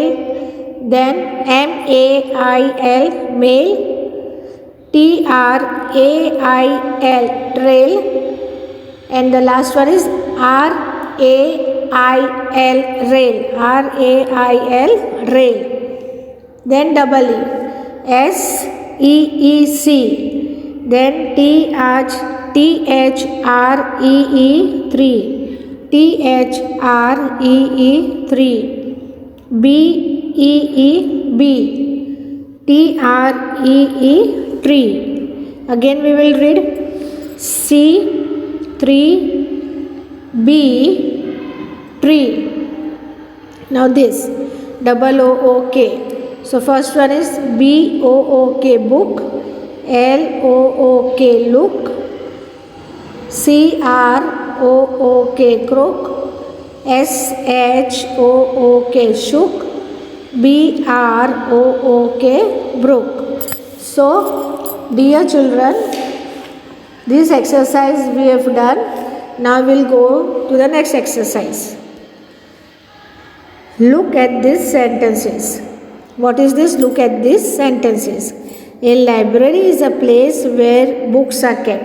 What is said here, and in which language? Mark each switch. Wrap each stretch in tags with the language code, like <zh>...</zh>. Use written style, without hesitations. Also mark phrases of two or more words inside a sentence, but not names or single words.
<en>Then M-A-I-L, mail. T-R-A-I-L, trail. And the last one is R-A-I-L, rail. R-A-I-L, rail. Then double E, S-E-E-C. Then T-H-R-E-E, 3. T-H-R-E-E, 3. B-E-E-B. T-R-E-E, tree. Again we will read C-3-B, tree. Now this double O-O-K. So first one is B-O-O-K, book. L-O-O-K, look. C-R-O-O-K, crook. S-H-O-O-K, shook. B-R-O-O-K, brook. So dear children, this exercise we have done. Now we'll go to the next exercise. Look at these sentences. What is this? Look at these sentences. A library is a place where books are kept.</en>